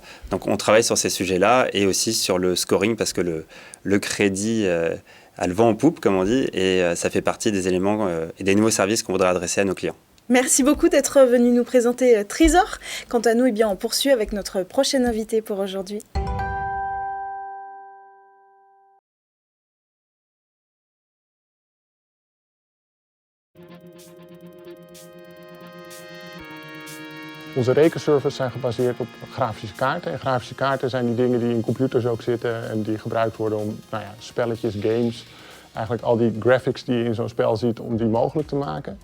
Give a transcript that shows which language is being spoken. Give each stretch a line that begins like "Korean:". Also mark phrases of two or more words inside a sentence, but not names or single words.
French: Donc on travaille sur ces sujets-là et aussi sur le scoring, parce que le crédit a le vent en poupe, comme on dit, et ça fait partie des éléments et des nouveaux services qu'on voudrait adresser à nos clients. Merci beaucoup d'être venu nous présenter Trésor. Quant à nous, on poursuit avec notre prochain invité pour aujourd'hui.
Dutch: Onze rekenservers zijn gebaseerd op grafische kaarten. En grafische kaarten zijn die dingen die in computers ook zitten en die gebruikt worden om spelletjes, games, eigenlijk al die graphics die je in zo'n spel ziet, om die mogelijk te maken.